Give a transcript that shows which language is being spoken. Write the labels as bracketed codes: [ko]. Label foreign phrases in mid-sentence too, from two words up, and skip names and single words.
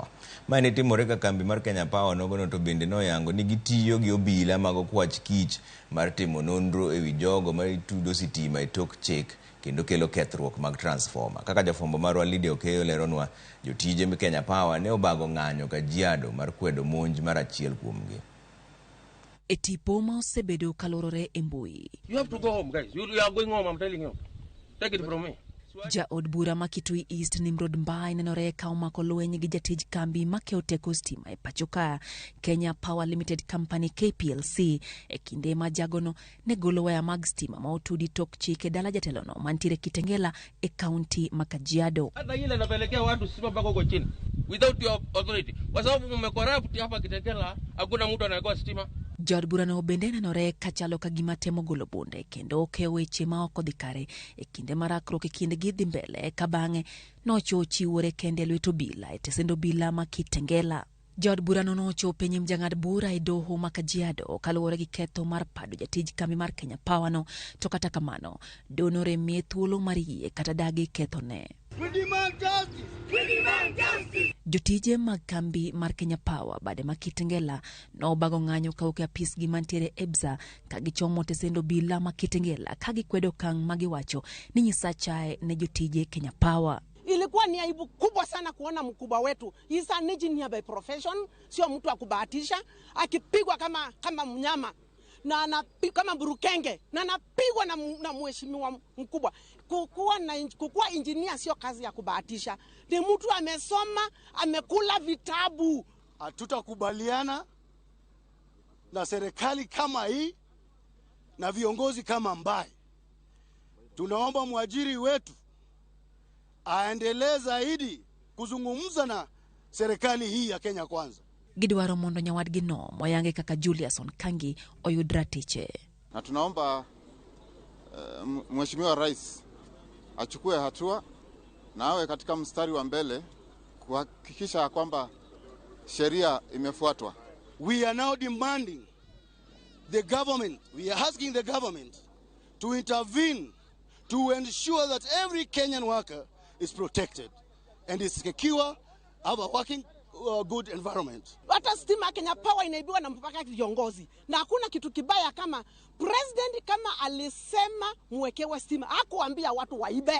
[luo] Mane timore ka kambi mar Kenya Power nogono to bende no yango ni gitiyo gi obila mag okwach kich mar timo nonro ewi jogo ma tudo sitima e tok chik kendo kelo kethruok mag transformer. Kaka jafombo marwa Lydia Okeyo leronwa, jotije Kenya Power ne obago ng'anyo ka jiado mar kwedo monj mar achiel kuomgi. Etipo ma osebedo kalorore e mbui. [en] You have to go home, guys. You are going home, I'm telling you. Take it from me. [luo] Jaod bura ma Kitui East Nimrod Mbai nenore ka omako lweny gi jatij kambi ma keyo teko stima e pachoka Kenya Power Limited Company KPLC e kinde ma jagono ne golo waya mag stima ma otudi tok chike dala jatelono mantiere Kitengela e kaunti ma Kajiado. [sw] Hata ile napelekea watu stima mpaka huko chini [en] without your authority. [sw] Kwa sababu mmecorrupt hapa Kitengela, hakuna mtu anayekoa stima. [luo] Jaod bura no bende nenore ka chalo ka gima temo golo bunde kendo okeyo weche ma ok odhi kare e kinde marakruok e kinde gi dhi mbele ka bang'e nochochiwore kende lweto bila e tesendo bila ma Kitengela. Jaod bura no nochopo e nyim jang'ad bura e doho ma Kajiado kaluwore gi ketho mar pado jatij kambi mar Kenya Power no, to kata kamano donore mie thuolo mar yie kata dagi ketho ne. [en] We demand justice! We demand justice! [luo] Jotije mag kambi mar Kenya Power bade ma Kitengela no bago ng'anyo kauke apis gi mantiere Ebza ka gichomo tesendo bila ma Kitengela ka gikwedo kang' magiwacho ni nyisachae ne jotije Kenya Power. [sw] Ilikuwa ni aibu kubwa sana kuona mkubwa wetu. [en] He's an engineer by profession, [sw] sio mtu akubahatisha, akipigwa kama mnyama na anapigwa kama burukenge na anapigwa na mheshimiwa mkubwa. Kukuwa engineer sio kazi ya kubahatisha. Ni mtu amesoma, amekula vitabu. Hatutakubaliana na serikali kama hii na viongozi kama Mbai. Tunaomba mwajiri wetu aendelee zaidi kuzungumza na serikali hii ya Kenya Kwanza. [luo] Gidwaro mondo nyawadgi no moyange kaka Juliason Kangi oyudra tiche. [sw] Na tunaomba Mheshimiwa Rais achukue hatua na awe katika mstari wa mbele kuhakikisha kwamba sheria imefuatwa. [en] We are now demanding the government, we are asking the government to intervene to ensure that every Kenyan worker is protected and is secure, have a working good environment. [sw] Hata stima Kenya Power inaibiwa na mpaka viongozi. Na hakuna kitu kibaya kama president kama alisema muwekewe stima, hakuambia watu waibe.